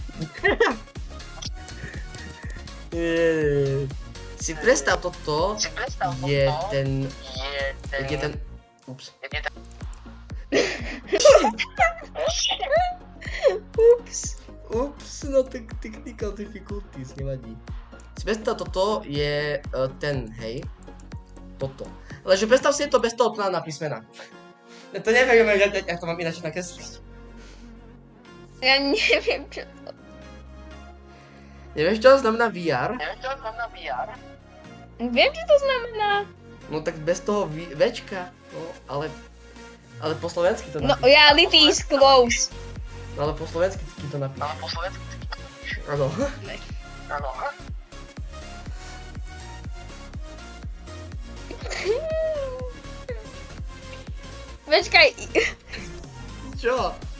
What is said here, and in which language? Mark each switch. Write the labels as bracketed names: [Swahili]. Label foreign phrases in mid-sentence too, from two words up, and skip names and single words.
[Slovak] Si predstav toto, je ten... Ups. Ups, no tak [English] technical difficulties, [Slovak] nevadí. Si predstav, toto je ten, hej. Toto. Ale že predstav si to bez toho na písmena. To neviem, jak to mám ináč nakresliť. Ja neviem, čo to... Nevieš, čo znamená VR? Viem, čo to znamená. No tak bez toho Včka, no, ale po slovensky to napíš. [English] No, reality is close. [Slovak] No, ale po slovensky to napíš. Áno. Počkaj. Čo?